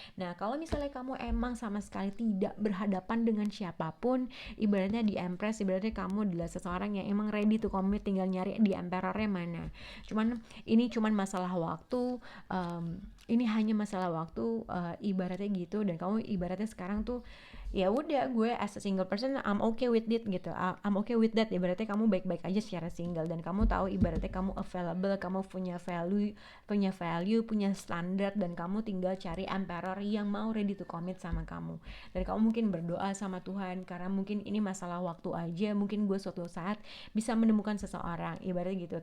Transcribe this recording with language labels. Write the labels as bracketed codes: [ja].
[id] Nah, kalau misalnya kamu emang sama sekali tidak berhadapan dengan siapapun, ibaratnya di Empress, ibaratnya kamu adalah seseorang yang emang [en] ready to commit, [id] tinggal nyari di Emperornya mana. Ini cuman masalah waktu, ini hanya masalah waktu, ibaratnya gitu. Dan kamu ibaratnya sekarang tuh ya udah, gue [en] as a single person I'm okay with it [id] gitu, [en] I'm okay with that. [id] Ibaratnya kamu baik-baik aja secara single, dan kamu tahu ibaratnya kamu available, kamu punya value, punya standar, dan kamu tinggal cari emperor yang mau [en] ready to commit [id] sama kamu. Dan kamu mungkin berdoa sama Tuhan karena mungkin ini masalah waktu aja, mungkin gue suatu saat bisa menemukan seseorang ibaratnya gitu.